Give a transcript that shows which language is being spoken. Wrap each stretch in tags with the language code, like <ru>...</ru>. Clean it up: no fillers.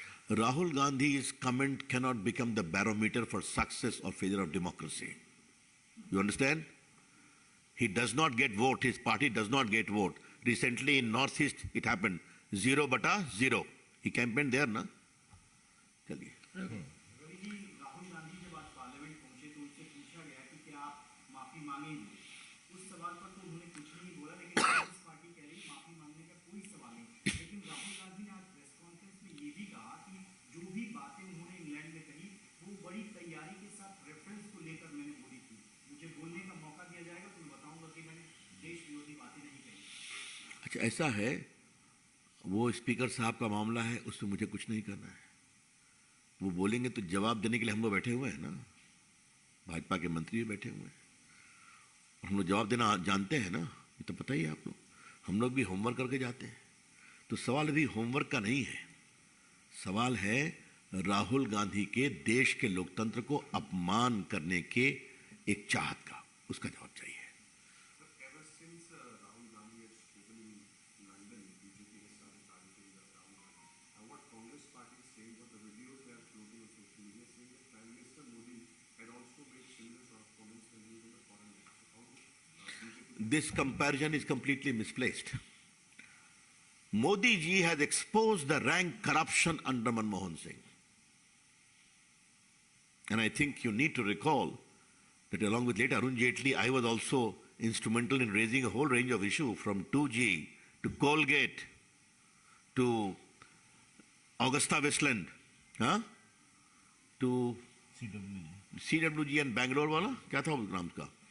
<en>Rahul Gandhi's comment cannot become the barometer for success or failure of democracy. You understand? He does not get vote. His party does not get vote. Recently in Northeast it happened. 0/0. He campaigned there, na?</en> <hi>चलिए. रवि जी, राहुल गांधी जब आज parliament पहुंचे तो उनसे पूछा गया कि क्या आप माफी मांगेंगे। उस सवाल पर तो उन्होंने कुछ नहीं बोला, लेकिन कांग्रेस पार्टी कह रही माफी मांगने का कोई सवाल नहीं। लेकिन राहुल गांधी ने आज प्रेस कॉन्फ्रेंस में ये भी कहा कि जो भी बातें उन्होंने इंग्लैंड में कही वो बड़ी तैयारी के साथ रेफरेंस को लेकर मैंने बोली थी। मुझे बोलने का मौका दिया जाएगा तो मैं बताऊंगा कि मैंने देश विरोधी बातें नहीं कही। अच्छा, ऐसा है, वो स्पीकर साहब का मामला है, उसमें मुझे कुछ नहीं करना है। वो बोलेंगे तो जवाब देने के लिए हम लोग बैठे हुए हैं ना, भाजपा के मंत्री भी बैठे हुए हैं और हम लोग जवाब देना जानते हैं ना, ये तो पता ही है आप लोग। हम लोग भी होमवर्क करके जाते हैं। तो सवाल अभी होमवर्क का नहीं है, सवाल है राहुल गांधी के देश के लोकतंत्र को अपमान करने के एक चाहत का, उसका जवाब चाहिए।</hi> <en>Ever since Rahul Gandhi has spoken in London, BJP has started targeting Rahul Gandhi. And what Congress party is saying, what the videos they are floating on social media saying that Prime Minister Modi had also made similar sort of comments when he was in the foreign ministry. How BJP? This comparison is completely misplaced. Modi ji has exposed the rank corruption under Manmohan Singh. And I think you need to recall that along with late Arun Jaitley, I was also instrumental in raising a whole range of issues from 2G to Colgate to Augusta Westland, huh? to CWG and Bangalore wala,</en> <hi>क्या था वो नाम का?</hi>